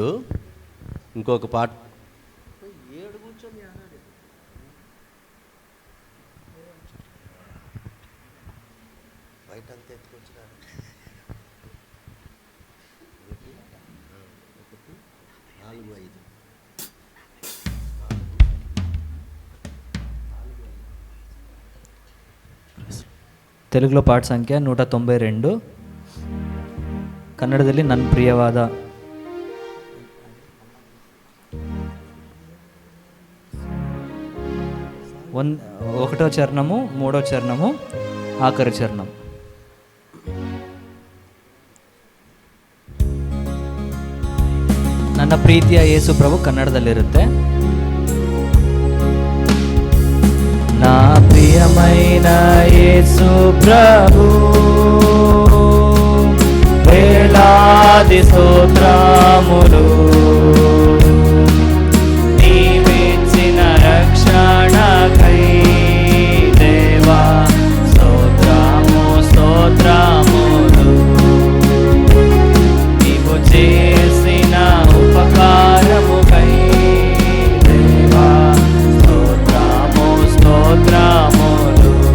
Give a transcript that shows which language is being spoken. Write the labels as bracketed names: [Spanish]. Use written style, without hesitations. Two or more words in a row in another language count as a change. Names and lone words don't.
[Telugu] ఇంకొక పాట బయటంతా ఎత్తుకొచ్చినారు. 4, 5. [Kannada] తెలుగులో ಪಾಠ ಸಂಖ್ಯೆ 192, ಕನ್ನಡದಲ್ಲಿ ನನ್ನ ಪ್ರಿಯವಾದ. [Telugu] ఒకటో చరణము, మూడో చరణము, ఆఖరి చరణం. [Kannada] ನನ್ನ ಪ್ರೀತಿಯ ಯೇಸು ಪ್ರಭು ಕನ್ನಡದಲ್ಲಿರುತ್ತೆ. [Telugu] నా ప్రియమైన యేసు ప్రభు వేలాది స్తోత్రములు, నీవిచ్చిన రక్షణకై దేవా స్తోత్రము స్తోత్రములు, నీవు చేసిన ఉపకారముకై దేవా స్తోత్రము స్తోత్రములు.